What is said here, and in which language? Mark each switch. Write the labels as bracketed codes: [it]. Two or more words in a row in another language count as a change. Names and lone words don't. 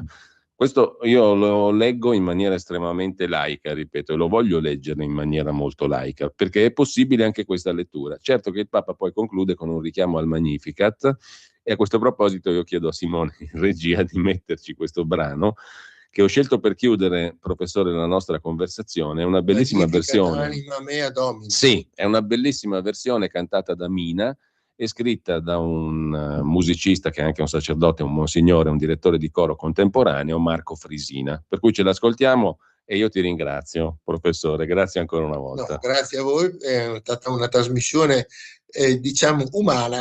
[it] Questo io lo leggo in maniera estremamente laica, ripeto, e lo voglio leggere in maniera molto laica, perché è possibile anche questa lettura. Certo che il Papa poi conclude con un richiamo al [la] Magnificat, [it] e a questo proposito io chiedo a Simone in regia di metterci questo brano, che ho scelto per chiudere, professore, la nostra conversazione. È una bellissima versione. [la] Anima mea Domini. [it] Sì, è una bellissima versione cantata da Mina, è scritta da un musicista che è anche un sacerdote, un monsignore, un direttore di coro contemporaneo, Marco Frisina. Per cui ce l'ascoltiamo E io ti ringrazio, professore, grazie ancora una volta. No, grazie a voi, è stata una trasmissione, diciamo, umana.